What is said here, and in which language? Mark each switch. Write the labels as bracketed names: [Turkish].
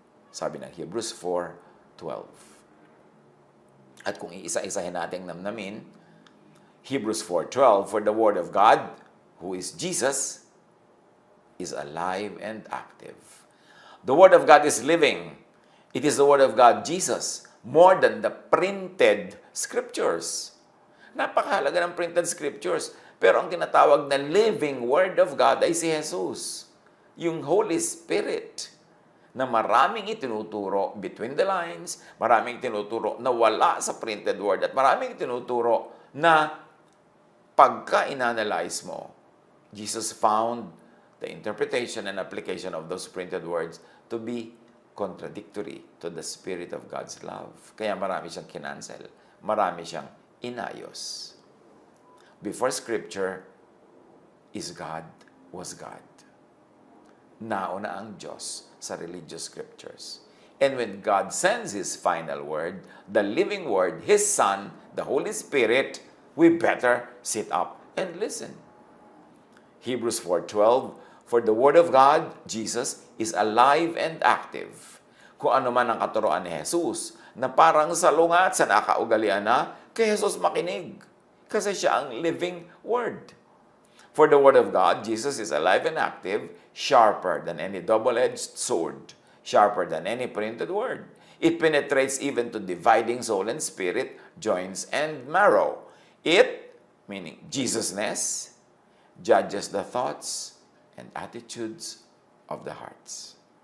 [Filipino] Sabi ng [English] Hebrews 4:12. [Filipino] At kung iisa-isahin nating namnamin, [English] Hebrews 4:12, for the Word of God, who is Jesus, is alive and active. The Word of God is living. It is the Word of God, Jesus, more than the printed scriptures. [Filipino] Napakahalaga ng printed scriptures. Pero ang tinatawag na living Word of God ay si Jesus. [English] Yung Holy Spirit [Filipino] na maraming itinuturo [English] between the lines, [Filipino] maraming itinuturo na wala sa [English] printed word, [Filipino] at maraming itinuturo na pagka inanalyze mo, [English] Jesus found the interpretation and application of those printed words to be contradictory to the Spirit of God's love. [Filipino] Kaya marami siyang kinancel. Marami siyang inayos. [English] Before Scripture is God, was God. [Filipino] Nauna ang Diyos sa religious scriptures. [English] And when God sends His final word, the living word, His Son, the Holy Spirit, we better sit up and listen. Hebrews 4:12, for the Word of God, Jesus, is alive and active. [Filipino] Kung ano man ang katuroan ni Jesus, na parang salungat sa nakaugalian na, kay Jesus makinig. Kasi siya ang living Word. [English] For the Word of God, Jesus is alive and active, sharper than any double-edged sword, sharper than any printed word. It penetrates even to dividing soul and spirit, joints and marrow. It, meaning Jesusness, judges the thoughts and attitudes of the hearts.